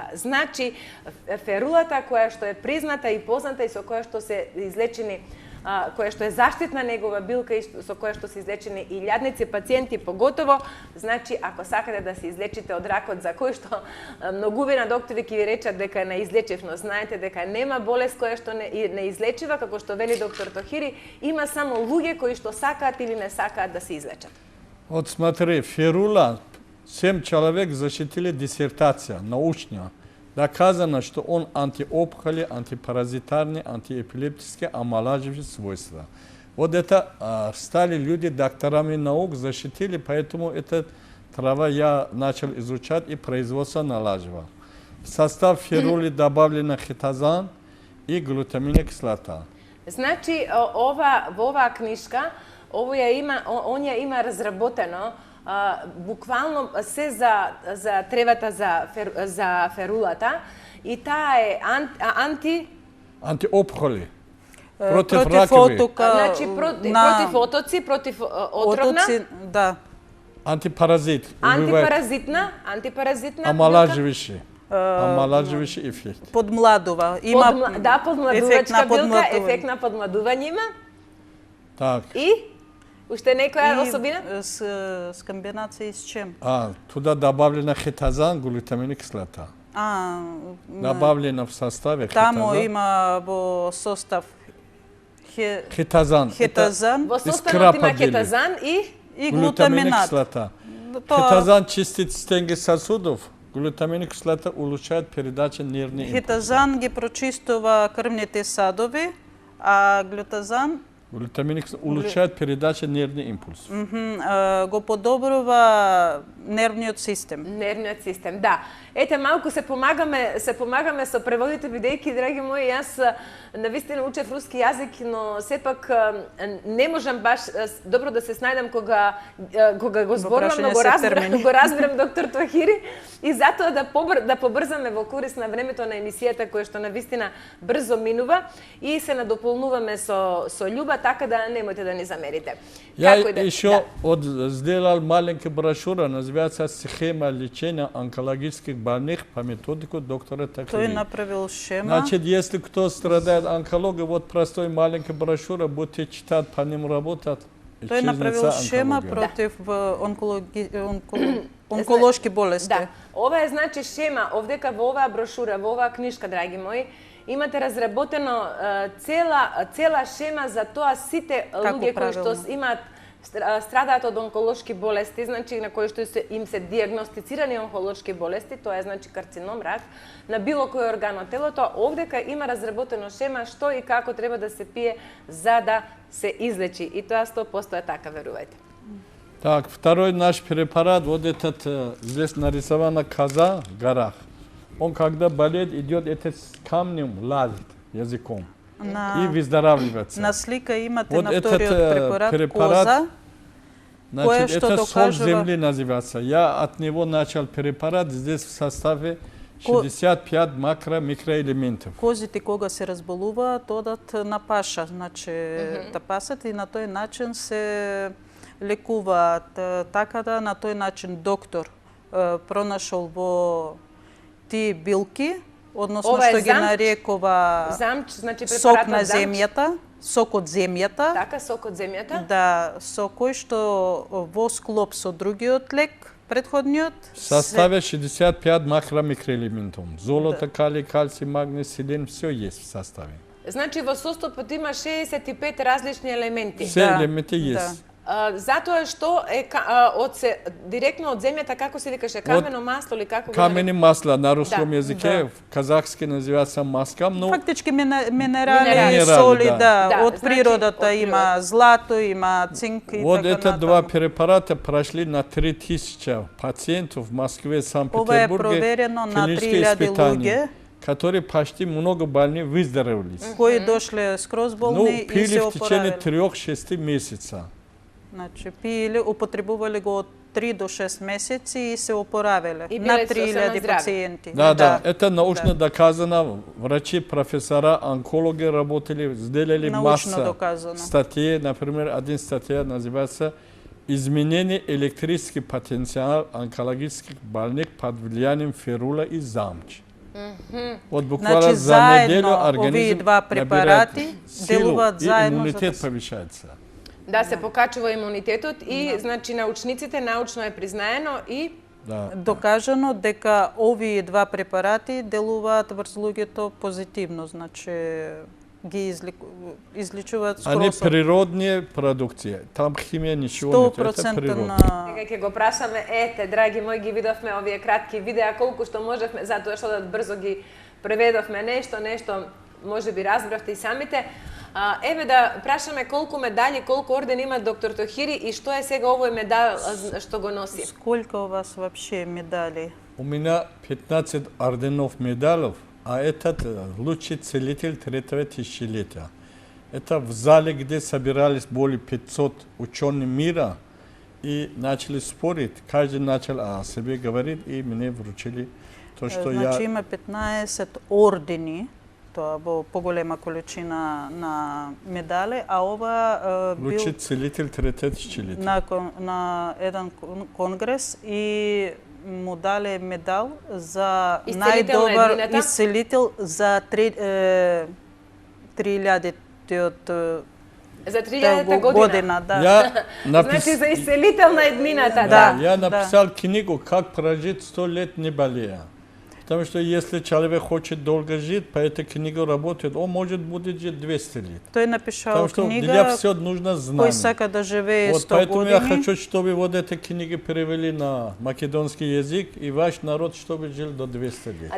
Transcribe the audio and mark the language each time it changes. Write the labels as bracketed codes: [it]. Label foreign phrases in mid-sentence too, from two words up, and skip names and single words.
[mk] Значи, ферулата која што е призната и позната и со која што се излечени која што е заштитна негова билка и со која што се излечени илјадници пациенти, поготово, значи, ако сакате да се излечите од ракот, за кој што многувина доктори ќе ви речат дека не излечив, но знаете дека нема болест која што не излечива, како што вели доктор Тохири, има само луѓе кои што сакаат или не сакаат да се излечат. [ru] Вот смотри, Фирула, 7 человек защитили диссертация научная. Доказано, что он антиопухоли, антипаразитарный, антиэпилептический, омолаживающий свойства. Вот это стали люди докторами наук, защитили, поэтому эта трава я начал изучать и производство налаживал. В состав фирулы добавлена хитозан и глутаминная кислота. [mk] Значи, ова книжка, он ја има разработено буквално се за тревата за ферулата и таа е [ru] антиопухоли. [mk] Против ракови. отока. Значи против отоци, против отровна. Отоци, да. Антипаразит. Антипаразитна. [ru] Омолаживающий. Омолаживающий эффект. [mk] Подмладува. Да, подмладувачка билка, ефект на подмладување има. [ru] Так. [mk] И уште некоја особина? [ru] С комбинацией с чем? Туда добавлена хитозан, глутаминная кислота. Добавлена в составе хитозан. [mk] Тамо има во состав хитозан. Во составот има хитозан и глутаминат. [ru] Кислота. Хитозан чистит стенки сосудов, глутаминная кислота улучшает передачу нервных импульсов. [mk] Хитозан ги прочистува крвните садови, а глутазан [ru] Глутаминная кислота улучшает передачу нервных импульсов. [mk] Го подобрува нервниот систем. Нервниот систем, да. Ете, малку се помагаме со преводите, бидејќи, драги мои, јас навистина учев руски јазик, но сепак не можам баш добро да се снајдам кога го зборувам, но го разберам доктор Тохири и затоа да побрзаме во корист на времето на емисијата која што навистина брзо минува и се надополнуваме со љуба, така да немојте да ни замерите. [ru] Я еще сделал маленькую брошюру, называется «Схема лечения онкологических больных по методику доктора Тохири». [mk] Тој направил шема. [ru] Значит, если кто страдает онкологией, вот простой маленькая брошюра, будете читать, по ним работать. [mk] Тој направил шема против онколошки болести. Да, ова е значи шема, овдека во оваа брошура, во оваа книжка, драги мои, имате разработено цела шема за тоа сите луѓе кои што имаат страдаат од онколошки болести, значи на кои што им се диагностицирани онколошки болести, тоа е значи карцином, рак, на било кој орган од телото, овдека има разработено шема што и како треба да се пие за да се излечи. И тоа 100% е така, верувајте. [ru] Так, второй наш препарат, вот этот, здесь нарисована коза в горах. Он, когда болеет, идет этот с камнем, лазит языком и выздоравливается. [mk] На слика имате [ru] вот [mk] на вториот препарат коза, [ru] значит, это соль земли называется. Я от него начал препарат, здесь в составе 65 микроэлементов. [mk] Козите кога се разболуваат, одат на паша, значи тапасат и на тој начин се лекуваат. Така да на тој начин доктор пронашол во тие билки, односно што ги нарекува сок на земјата, сок од земјата. Така, сок од земјата. Да, со кој што во склоп со другиот лек, предходниот. [ru] В составе 65 микроэлементов. Золото, калий, кальций, магний, селен, все есть в составе. [mk] Значи во составот има 65 различни елементи. [ru] Все элементы есть. [mk] Затоа што е директно од земјата, како се викаше, камено масло или како? Камени масла на руском Да, [ru] јазике, в казахски називаца маска, но [mk] Фактички минерали, Минерали, соли, да. да. Да, Од значи, природата од има злато, има цинк и [ru] вот [mk] така [ru] это два [mk] натаму. [ru] препарата прошли на 3000 пациентов в Москве, [mk] Ова е [ru] Санкт-Петербурге, [mk] проверено на [ru] клинические 3000 испытания, [mk] луѓе [ru] которые почти много больни выздоровели. [mk] кои дошле скроз [ru] Ну, [mk] болни и пили се [ru] в течение [mk] опоравиле. 3-6 месеца. Значи, пиеле, употребувале го од 3 до 6 месеци и се опоравиле. И На биле сосема 3000 здрави. пациенти. Да, [ru] это научно доказано. Врачи, профессора, онкологи работали, сделали [mk] Научно [ru] масса [mk] доказано. [ru] статей. Например, один статья называется «Изменение электрический потенциал онкологических больных под влиянием ферула и замч». Вот буквально [mk] Значи, [ru] за неделю [mk] заедно овие [ru] организм [mk] два [ru] набирает [mk] препарати [ru] силу [mk] делуваат и заедно за [ru] иммунитет [mk] да се- [ru] повишается. [mk] Да се покачува имунитетот и значи научниците научно е признаено и Да. Докажано дека овие два препарати делуваат врз луѓето позитивно, значи ги изличуваат [ru] Они [mk] скроз [ru] природные продукции. Там химия ничего нет. Это 100% природа. [mk] на Сега ќе го прашаме, ете, драги мои, ги видовме овие кратки видеа, колку што можевме, затоа што да брзо ги преведовме нешто може би разбравте и самите. Еве да прашаме колку медали, колку орден има доктор Тохири и што е сега овој медал што го носи? [ru] сколько у вас вообще медалей? У меня 15 орденов медалей, а этот лучший целитель третьего тысячелетия. Это в зале, где собирались более 500 ученых мира и начали спорить. Каждый начал о себе говорить, и мне вручили то, что [mk] Значи [ru] я... [mk] има 15 ордени, тоа во поголема количина на медали, а ова [ru] Лучший [mk] бил [ru] целитель третьего тысячелетия. [mk] на еден конгрес и му дале медал за Исцелител на најдобар еднината? исцелител за 3000-тиот За 3000-та година. да. [ru] Я [mk] Значи за исцелител на еднината, Да. да. [ru] Я написал книгу «Как прожить 100 лет не болея». Потому что если человек хочет долго жить, по этой книге работает, он может будет жить 200 лет. [mk] Тој напишал [ru] Потому что [mk] книга [ru] для всего нужно [mk] кој [ru] знание. [mk] сака да живее [ru] Вот [mk] 100 [ru] поэтому я [mk] години. [ru] хочу, чтобы вот эти книги перевели на македонский язык, и ваш народ, чтобы жил до 200 лет.